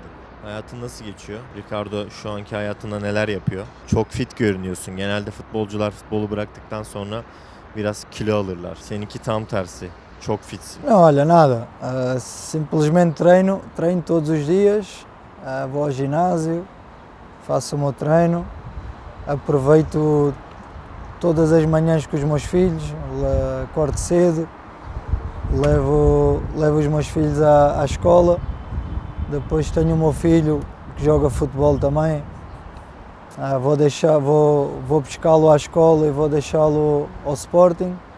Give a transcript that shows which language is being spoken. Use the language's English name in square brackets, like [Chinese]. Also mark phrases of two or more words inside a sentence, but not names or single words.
[Turkish] Hayatın nasıl geçiyor? Ricardo şu anki hayatında neler yapıyor? Çok fit görünüyorsun. Genelde futbolcular futbolu bıraktıktan sonra biraz kilo alırlar. Seninki tam tersi. Çok fitsin. [Portuguese] Não, olha, nada. Simplesmente treino todos os dias, vou ao ginásio, faço o meu treino, aproveito todas as manhãs com os meus filhos, acordo cedo, levo os meus filhos à escola, depois tenho o meu filho que joga futebol também, vou buscá-lo à escola e vou deixá-lo ao Sporting.